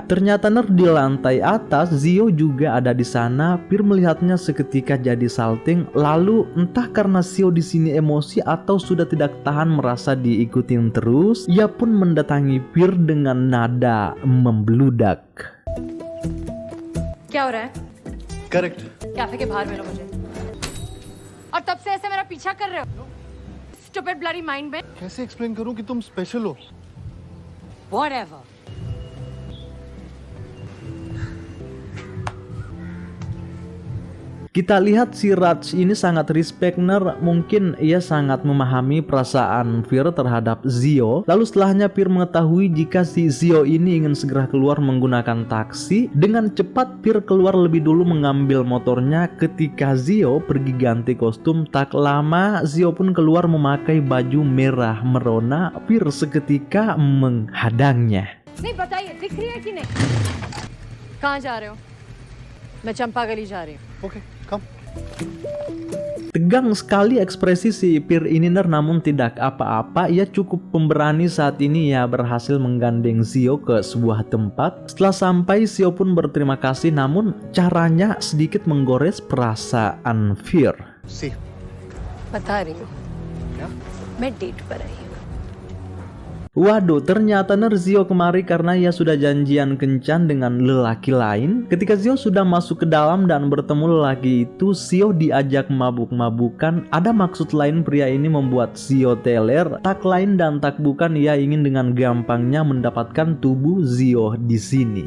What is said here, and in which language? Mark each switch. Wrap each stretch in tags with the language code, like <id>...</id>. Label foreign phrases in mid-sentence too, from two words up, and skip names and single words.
<id>Ternyata Nar di lantai atas Zio juga ada di sana. Pir melihatnya seketika jadi salting. Lalu entah karena Zio di sini emosi atau sudah tidak tahan merasa diikutin terus, ia pun mendatangi Pir dengan nada membludak.</id> <hi>क्या हो रहा है?</hi> <en>Correct.</en> <hi>कैफे के बाहर मिलो मुझे। और तब से ऐसे मेरा पीछा कर रहे हो?</hi> <en>Stupid bloody mind में।</en> <hi>कैसे एक्सप्लेन करूं कि तुम स्पेशल हो?</hi> <en>Whatever.</en> <id>Kita lihat si Raj ini sangat respect Ner, mungkin ia sangat memahami perasaan Pir terhadap Zio. Lalu setelahnya Pir mengetahui jika si Zio ini ingin segera keluar menggunakan taksi. Dengan cepat Pir keluar lebih dulu mengambil motornya. Ketika Zio pergi ganti kostum, tak lama Zio pun keluar memakai baju merah merona. Pir seketika menghadangnya.</id> <hi>नहीं बताइए दिख रही है कि नहीं? कहाँ जा रहे हो? मैं चंपा गली जा रही हूँ।</hi> <en>Okay, come.</en> <id>Tegang sekali ekspresi si Pir ini Ner, namun tidak apa-apa. Ia cukup pemberani saat ini. Ia berhasil menggandeng Zio ke sebuah tempat. Setelah sampai Zio pun berterima kasih, namun caranya sedikit menggores perasaan Pir.</id> <en>See.</en> <hi>बता रही हूँ क्या? मैं डेट पर आई हूँ।</hi> <id>Waduh, ternyata Ner Zio kemari karena ia sudah janjian kencan dengan lelaki lain. Ketika Zio sudah masuk ke dalam dan bertemu lelaki itu, Zio diajak mabuk-mabukan. Ada maksud lain pria ini membuat Zio teler. Tak lain dan tak bukan ia ingin dengan gampangnya mendapatkan tubuh Zio di sini.</id>